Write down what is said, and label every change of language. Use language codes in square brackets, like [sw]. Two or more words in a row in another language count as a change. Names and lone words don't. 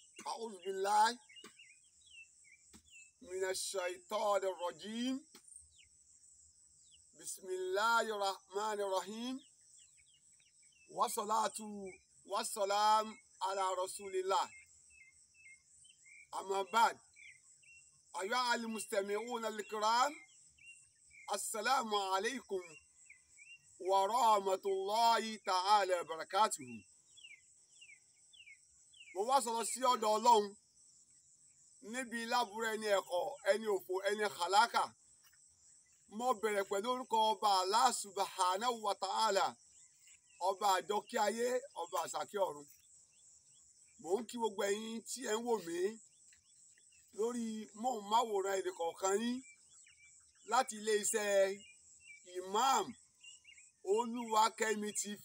[ar] أعوذ بالله من الشيطان الرجيم بسم الله الرحمن الرحيم والصلاة والسلام على رسول الله أما بعد أيها المستمعون الكرام السلام عليكم ورحمة الله تعالى وبركاته. [yo] mo wá sọ̀rọ̀ sí ọ̀dọ̀ Ọlọ́run níbi láburú ẹni ẹ̀kọ́ ẹni òfò ẹni kàlákà. mo bẹ̀rẹ̀ pẹ̀lú orúkọ ọba [ar] الله سبحانه وتعالى, [yo] ọba àjọkí ayé, ọba àsàkí ọ̀run. mò ń kí gbogbo ẹ̀yin tí ẹ ń wò mí lórí móhùnmáwòrán èdè kọ̀ọ̀kan yín láti iléeṣẹ́ Imam Olúwakẹ́mi TV.